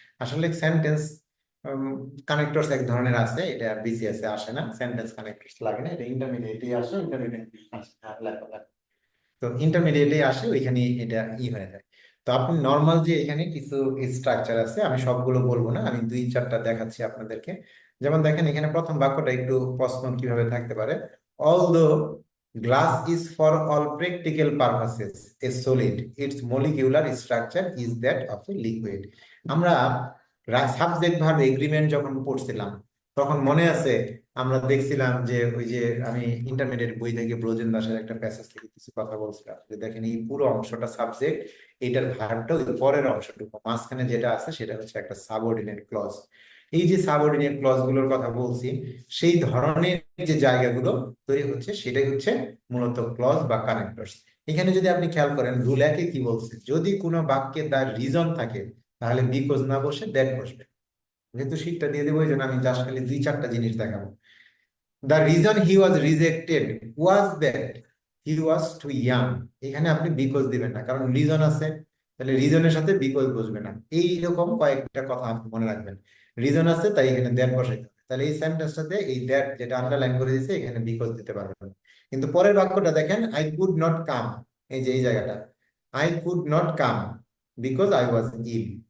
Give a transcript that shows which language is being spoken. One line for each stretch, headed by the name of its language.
Bangla: আসলে sentence connectors এক ধরনের আছে, এটা বিসিএস এ আসে না, সেন্টেন্স কানেক্টরস লাগে না, এটা ইন্টারমিডিয়েটে আসে, ইন্টারমিডিয়েট আসে। তো ইন্টারমিডিয়েটে আসে, ওইখানে এটা হয়ে যায়। তো আপনি নর্মাল যে এখানে কিছু স্ট্রাকচার আছে, আমি সবগুলো বলবো না, আমি 2-4টা দেখাচ্ছি আপনাদেরকে। যেমন দেখেন এখানে প্রথম বাক্যটা একটু প্রশ্ন কিভাবে থাকতে পারে।
English: Although glass is for all practical purposes a solid, its molecular structure is that of a liquid.
Bangla: আমরা সাবজেক্ট ভার্ব এগ্রিমেন্ট যখন পড়ছিলাম, তখন মনে আছে আমরা দেখছিলাম যে ওই যে আমি ইন্টারমিডিয়েট বই থেকে ব্রজেন দাসের একটা প্যাসেজ থেকে কিছু কথা বলছিলাম, যে দেখেন এই পুরো অংশটা সাবজেক্ট, এইটার ভার্বটা ওই পরের অংশটুকু, মাঝখানে যেটা আছে সেটা হচ্ছে একটা সাবঅর্ডিনেট ক্লজ। এই যে সাবঅর্ডিনেট ক্লজ গুলোর কথা বলছি, সেই ধরনের যে জায়গাগুলো তৈরি হচ্ছে সেটাই হচ্ছে মূলত ক্লজ বা কানেক্টরস। এখানে যদি আপনি খেয়াল করেন, রুল 1 কি বলছে, যদি কোনো বাক্যে তার রিজন থাকে তাহলে বিকজ না বসে দ্যাট বসবে। যেহেতু শীটটা দিয়ে দেবো, এই জন্য আমি জাস্ট খালি 2-4টা জিনিস দেখাবো।
English: The reason he was rejected was that he was too young.
Bangla: এখানে আপনি বিকজ দিবেন না, কারণ রিজন আছে, তাহলে রিজনের সাথে বিকজ বসবে না। এইরকম কয়েকটা কথা আপনি মনে রাখবেন। রিজন আছে তাই এখানে দ্যাট বসাইতে হবে, তাহলে এই সেন্টেন্সটাতে এই দ্যাট যেটা আন্ডারলাইন করে দিয়েছে এখানে বিকজ দিতে পারবেন না। কিন্তু পরের বাক্যটা দেখেন,
English: I could not come,
Bangla: এই যে এই জায়গাটা,
English: I could not come because I was ill.